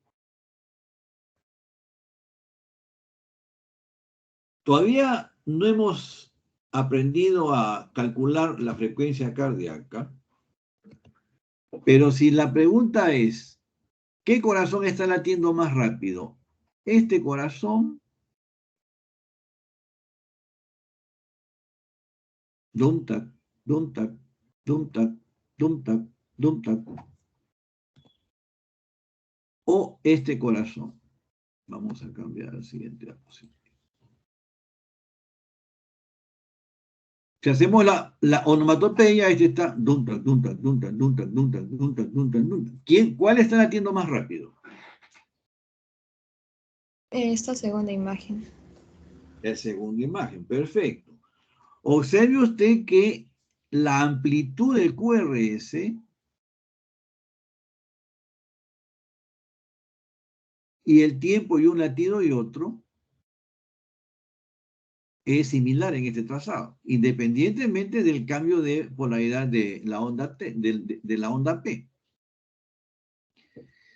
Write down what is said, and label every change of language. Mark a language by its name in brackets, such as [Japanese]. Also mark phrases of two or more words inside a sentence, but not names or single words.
[Spanish] Todavía no hemos aprendido a calcular la frecuencia cardíaca, pero si la pregunta es, ¿qué corazón está latiendo más rápido? ¿Este corazón? Dum tac, dum tac, dum tac, dum tac, dum tac. O este corazón. Vamos a cambiar al siguiente diapositiva. Si hacemos la onomatopeya, este está dum tac, dum tac, dum tac, dum tac, dum tac, dum tac, dum tac, dum tac. ¿Cuál está latiendo más rápido? Esta segunda imagen. La segunda imagen, perfecto. Observe usted que la amplitud del QRS y el tiempo y un latido y otro es similar en este trazado, independientemente del cambio de polaridad de la onda T, de la onda P.